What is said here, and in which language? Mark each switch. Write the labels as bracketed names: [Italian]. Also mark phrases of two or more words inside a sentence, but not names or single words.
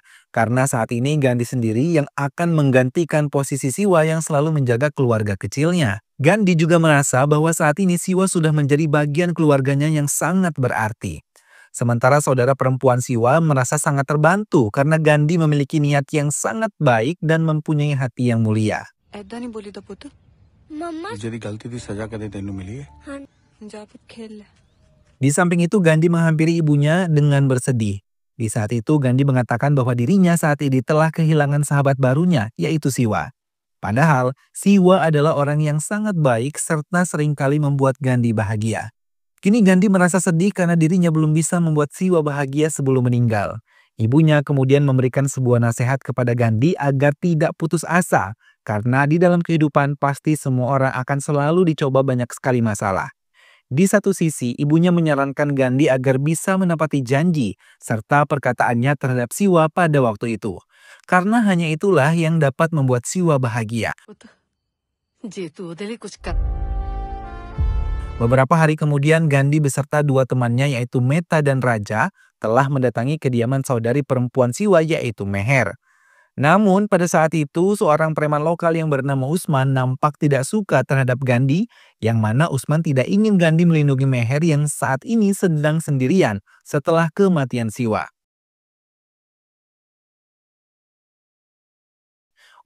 [Indonesian] Karena saat ini Gandhi sendiri yang akan menggantikan posisi Siwa yang selalu menjaga keluarga kecilnya. Gandhi juga merasa bahwa saat ini Siwa sudah menjadi bagian keluarganya yang sangat berarti. Sementara saudara perempuan Siwa merasa sangat terbantu karena Gandhi memiliki niat yang sangat baik dan mempunyai hati yang mulia. [Punjabi] ਐਦਾਂ ਨਹੀਂ ਬੋਲੀ ਤੋ ਪੁੱਤਰ मम्मा ਜਿਹੜੀ ਗਲਤੀ ਦੀ ਸਜ਼ਾ ਕਦੇ ਤੈਨੂੰ ਮਿਲੀ ਹੈ हाँ ਜਾ ਪੁੱਤ ਖੇਲ ਲੈ [Indonesian] Di samping itu Gandhi menghampiri ibunya dengan bersedih. Di saat itu Gandhi mengatakan bahwa dirinya saat ini telah kehilangan sahabat barunya, yaitu Siwa. Padahal Siwa adalah orang yang sangat baik serta seringkali membuat Gandhi bahagia. Kini Gandhi merasa sedih karena dirinya belum bisa membuat Siwa bahagia sebelum meninggal. Ibunya kemudian memberikan sebuah nasihat kepada Gandhi agar tidak putus asa, karena di dalam kehidupan pasti semua orang akan selalu dicoba banyak sekali masalah. Di satu sisi, ibunya menyarankan Gandhi agar bisa menepati janji serta perkataannya terhadap Siwa pada waktu itu. Karena hanya itulah yang dapat membuat Siwa bahagia. [Punjabi] ਪੁੱਤ ਜੇ ਤੂੰ ਓਦੇ ਲਈ ਕੁਝ ਕਰ [Indonesian] Beberapa hari kemudian Gandhi beserta dua temannya yaitu Meta dan Raja telah mendatangi kediaman saudari perempuan Siwa yaitu Meher. Namun pada saat itu seorang preman lokal yang bernama Usman nampak tidak suka terhadap Gandhi, yang mana Usman tidak ingin Gandhi melindungi Meher yang saat ini sedang sendirian setelah kematian Siwa.